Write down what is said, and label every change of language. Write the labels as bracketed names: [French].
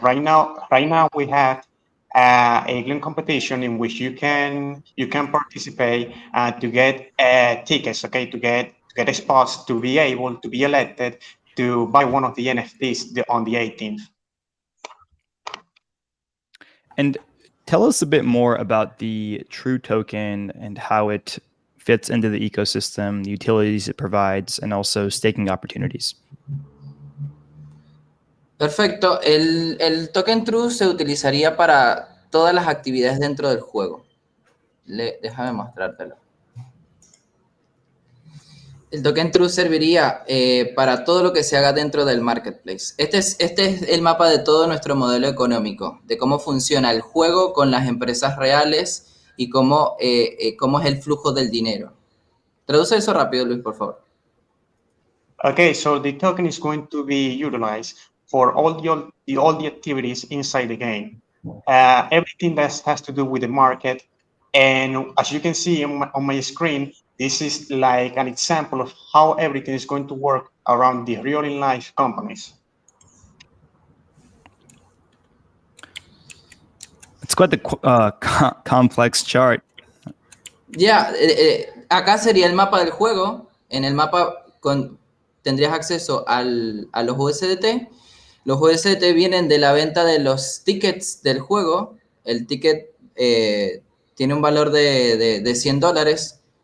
[English] Right now we have a clean competition in which you can participate to get tickets, okay, to get spots to be able to be elected to buy one of the NFTs on the 18th. And tell us a bit more about the True token and how it fits into the ecosystem, the utilities it provides, and also staking opportunities. [Spanish] Perfecto. El token True se utilizaría para todas las actividades dentro del juego. Déjame mostrártelo. El token True serviría para todo lo que se haga dentro del marketplace. Este es el mapa de todo nuestro modelo económico, de cómo funciona el juego con las empresas reales y cómo es el flujo del dinero. Traduce eso rápido, Luis, por favor. [English] Okay, so the token is going to be utilized for all the activities inside the game. Everything that has to do with the market. And as you can see on my screen, this is like an example of how everything is going to work around the real life companies. It's quite the complex chart. Yeah, [Spanish] acá sería el mapa del juego. En el mapa tendrías acceso a los USDT. Los USDT vienen de la venta de los tickets del juego. El ticket tiene un valor de $100.